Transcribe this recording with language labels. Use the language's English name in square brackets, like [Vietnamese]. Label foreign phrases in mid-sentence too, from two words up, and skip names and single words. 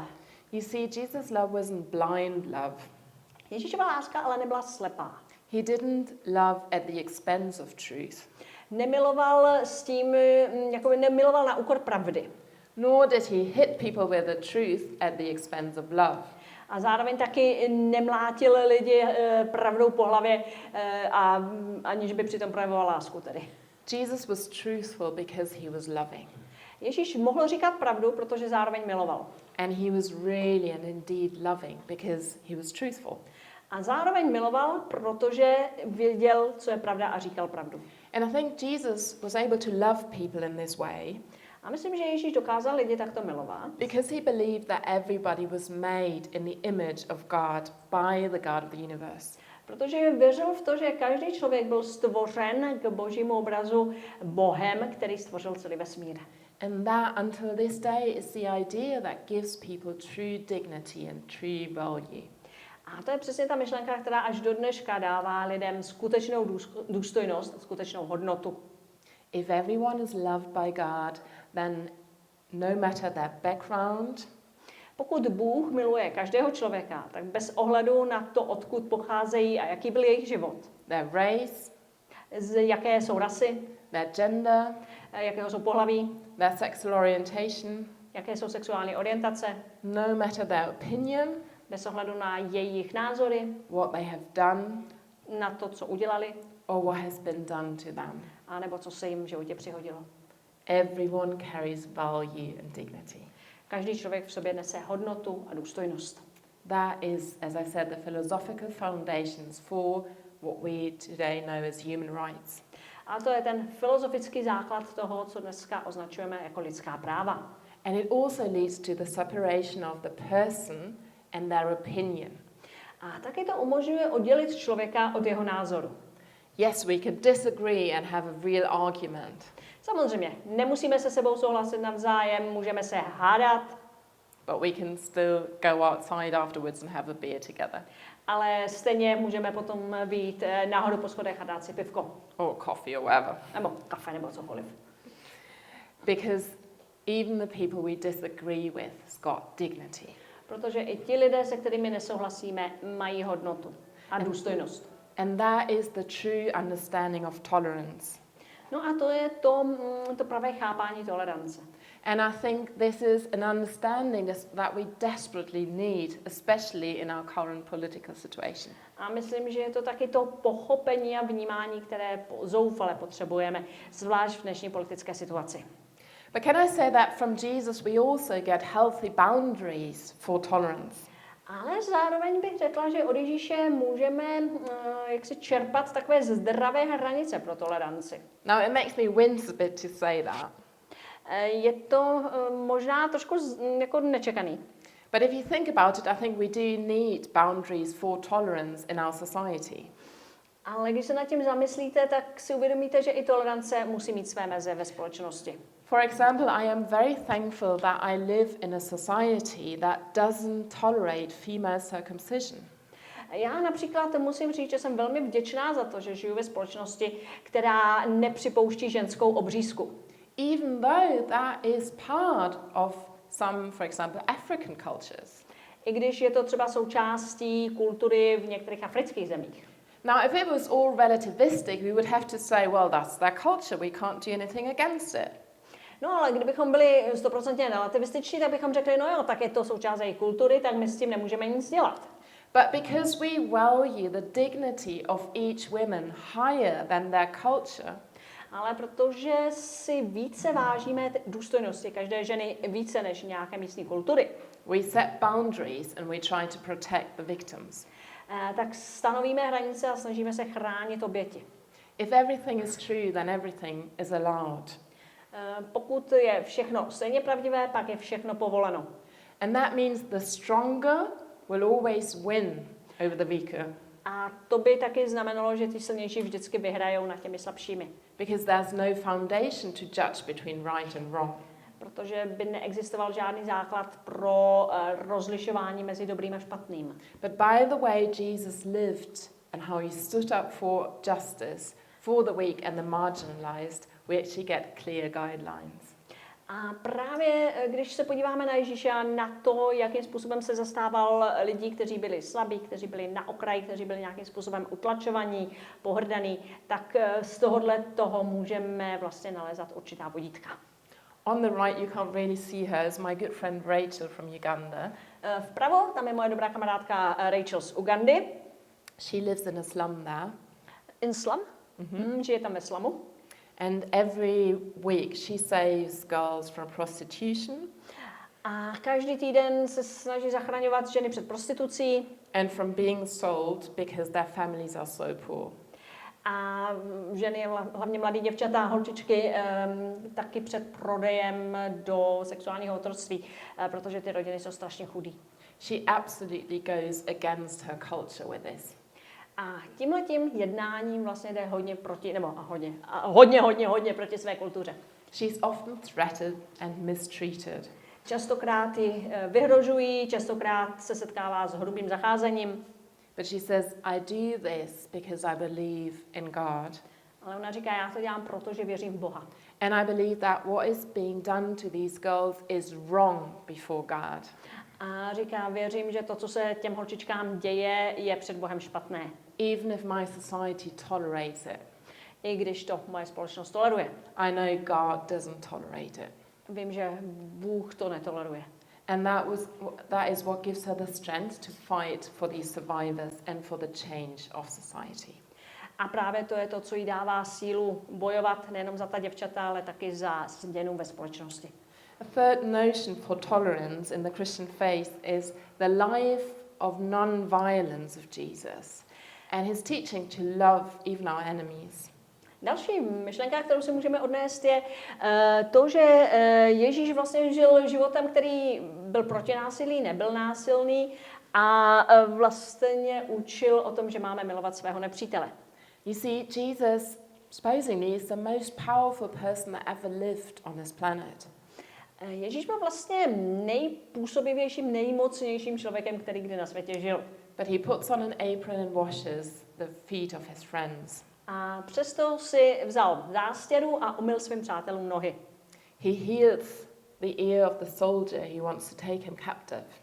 [English] You see, Jesus' love wasn't blind love. [Czech] Ježíšova láska ale nebyla slepá. [English] He didn't love at the expense of truth. [Czech] Nemiloval s tím, jako nemiloval na úkor pravdy. [English] Nor did he hit people with the truth at the expense of love. [Czech] A zároveň taky nemlátil lidi pravdou po hlavě, aniž by přitom projevoval lásku tedy. [English] Jesus was truthful because he was loving. [Czech] Ježíš mohl říkat pravdu, protože zároveň miloval. [English] And he was really and indeed loving because he was truthful. [Czech] A zároveň miloval, protože věděl, co je pravda a říkal pravdu. [English] And I think Jesus was able to love people in this way. [Czech] A myslím, že Ježíš dokázal lidi takto milovat. [English] Because he believed that everybody was made in the image of God by the God of the universe. [Czech] Protože věřil v to, že každý člověk byl stvořen k božímu obrazu Bohem, který stvořil celý vesmír. [English] And that until this day is the idea that gives people true dignity and true value. [Czech] A to je přesně ta myšlenka, která až do dneška dává lidem skutečnou důstojnost, skutečnou hodnotu. [English] If everyone is loved by God, then no matter their background, [Czech] pokud Bůh miluje každého člověka, tak bez ohledu na to, odkud pocházejí a jaký byl jejich život, [English] their race, [Czech] z jaké jsou rasy, [English] their gender, [Czech] jakého jsou pohlaví, [English] their sexual orientation, [Czech] jaké jsou sexuální orientace, [English] no matter their opinion, [Czech] bez ohledu na jejich názory, [English] what they have done, [Czech] na to, co udělali, [English] or what has been done to them. [Czech] a nebo co se jim v životě přihodilo. [English] Everyone carries value and dignity. [Czech] Každý člověk v sobě nese hodnotu a důstojnost. [English] That is, as I said, the philosophical foundations for what we today know as human rights. [Czech] A to je ten filozofický základ toho, co dneska označujeme jako lidská práva. [English] And it also leads to the separation of the person and their opinion. [Czech] A taky to umožňuje oddělit člověka od jeho názoru. [English] Yes, we can disagree and have a real argument. [Czech] Samozřejmě, nemusíme se sebou souhlasit navzájem, můžeme se hádat, [English] But we can still go outside afterwards and have a beer together. [Czech] ale stejně můžeme potom vyjít nahoru po schodech a dát si pivko. [English] Or coffee or whatever. [Czech] Nebo kafe, nebo cokoliv. [English] Because even the people we disagree with has got dignity. [Czech] Protože i ti lidé, se kterými nesouhlasíme, mají hodnotu a důstojnost. [English] And that is the true understanding of tolerance. [Czech] No a to je to pravé chápání tolerance. [English] And I think this is an understanding that we desperately need, especially in our current political situation. [Czech] A myslím, že je to taky to pochopení a vnímání, které zoufale potřebujeme, zvlášť v dnešní politické situaci. [English] But can I say that from Jesus we also get healthy boundaries for tolerance? [Czech] Ale zároveň bych řekla, že od Ježíše můžeme jaksi čerpat takové zdravé hranice pro toleranci. [English] Now it makes me wince a bit to say that. [Czech] Je to možná trošku jako nečekaný. [English] But if you think about it, I think we do need boundaries for tolerance in our society. [Czech] Ale když se nad tím zamyslíte, tak si uvědomíte, že i tolerance musí mít své meze ve společnosti. [English] For example, I am very thankful that I live in a society that doesn't tolerate female circumcision. [Czech] Já například musím říct, že jsem velmi vděčná za to, že žiju ve společnosti, která nepřipouští ženskou obřízku. [English] Even though that is part of some, for example, African cultures. [Czech] I když je to třeba součástí kultury v některých afrických zemích. [English] Now, if it was all relativistic, we would have to say, well, that's their culture, we can't do anything against it. [Czech] No ale kdybychom byli 100% relativističní, tak bychom řekli, no jo, tak je to součást jejich kultury, tak my s tím nemůžeme nic dělat. [English] But because we value the dignity of each woman higher than their culture, [Czech] Ale protože si více vážíme důstojnosti každé ženy více než nějaké místní kultury, [English] we set boundaries and we try to protect the victims. [Czech] Tak stanovíme hranice a snažíme se chránit oběti. [English] If everything is true, then everything is allowed. [Czech] Pokud je všechno stejně pravdivé, pak je všechno povoleno. [English] And that means the stronger will always win over the weaker. [Czech] A to by taky znamenalo, že ty silnější vždycky vyhrajou nad těmi slabšími. [English] Because there's no foundation to judge between right and wrong. [Czech] Protože by neexistoval žádný základ pro rozlišování mezi dobrým a špatným. [English] But by the way Jesus lived and how he stood up for justice, for the weak and the marginalized, we actually get clear guidelines. [Czech] A právě když se podíváme na Ježíše a na to, jakým způsobem se zastával lidí, kteří byli slabí, kteří byli na okraji, kteří byli nějakým způsobem utlačovaní, pohrdaní, tak z tohohle toho můžeme vlastně nalézat určitá vodítka. [English] On the right, you can't really see her, is my good friend Rachel from Uganda. [Czech] Vpravo, tam je moje dobrá kamarádka Rachel z Ugandy. [English] She lives in a slum there. In slum? [Czech] Žije tam ve slamu. [English] And every week she saves girls from prostitution. [Czech] A každý týden se snaží zachraňovat ženy před prostitucí. [English] And from being sold because their families are so poor. [Czech] A ženy, hlavně mladé děvčata, holčičky, taky před prodejem do sexuálního otroctví, protože ty rodiny jsou strašně chudý. [English] She absolutely goes against her culture with this. [Czech] A tímhletím jednáním vlastně jde hodně proti, nebo hodně proti své kultuře. [English] She's often threatened and mistreated. [Czech] Častokrát ji vyhrožují, častokrát se setkává s hrubým zacházením. [English] But she says, I do this because I believe in God. [Czech] Ale ona říká, já to dělám proto, že věřím v Boha. [English] And I believe that what is being done to these girls is wrong before God. [Czech] A říká, věřím, že to, co se těm holčičkám děje, je před Bohem špatné. [English] Even if my society tolerates it. [Czech] I když to moje společnost toleruje. [English] I know God doesn't tolerate it. [Czech] Vím, že Bůh to netoleruje. [English] And that is what gives her the strength to fight for these survivors and for the change of society. [Czech] A právě to je to, co jí dává sílu bojovat nejenom za ta děvčata, ale taky za změnu ve společnosti. [English] A third notion for tolerance in the Christian faith is the life of non-violence of Jesus and his teaching to love even our enemies. [Czech] Další myšlenka, kterou si můžeme odnést, je to, že Ježíš vlastně žil životem, který byl proti násilí, nebyl násilný a vlastně učil o tom, že máme milovat svého nepřítele. [English] You see, Jesus supposedly is the most powerful person that ever lived on this planet. [Czech] Ježíš byl vlastně nejpůsobivějším, nejmocnějším člověkem, který kdy na světě žil. [English] But he puts on an apron and washes the feet of his friends. [Czech] A přesto si vzal zástěru a umyl svým přátelům nohy. [English] He heals the ear of the soldier who wants to take him captive.